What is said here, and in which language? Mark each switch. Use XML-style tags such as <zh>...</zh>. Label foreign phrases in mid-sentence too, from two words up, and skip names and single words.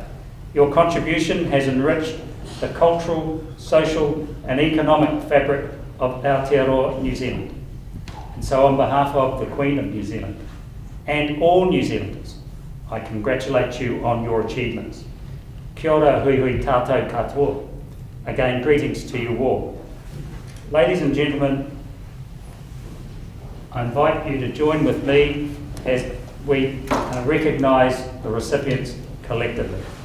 <en>Your contribution has enriched the cultural, social and economic fabric of Aotearoa, New Zealand. And so on behalf of the Queen of New Zealand and all New Zealanders, I congratulate you on your achievements.</en> <mi>Kia ora hui hui tātou katoa.</mi> <en>Again, greetings to you all. Ladies and gentlemen, I invite you to join with me as we recognise the recipients collectively.</en>